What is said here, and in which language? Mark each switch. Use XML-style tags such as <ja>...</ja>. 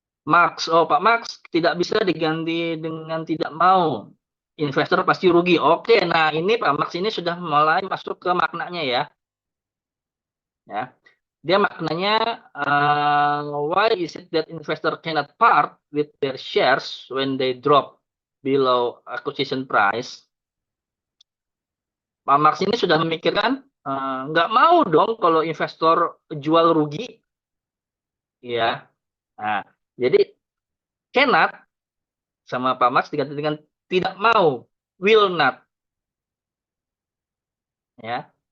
<id>Max, oh Pak Max, tidak bisa diganti dengan tidak mau. Investor pasti rugi. Oke, nah ini Pak Max ini sudah mulai masuk ke maknanya ya. Ya, dia maknanya</id> <en>why is it that investor cannot part with their shares when they drop below acquisition price?</en> <id>Pak Max ini sudah memikirkan nggak mau dong kalau investor jual rugi, ya. Nah, jadi cannot sama Pak Max diganti dengan tidak mau,</id> <en>will not,</en> <id>ya.</id>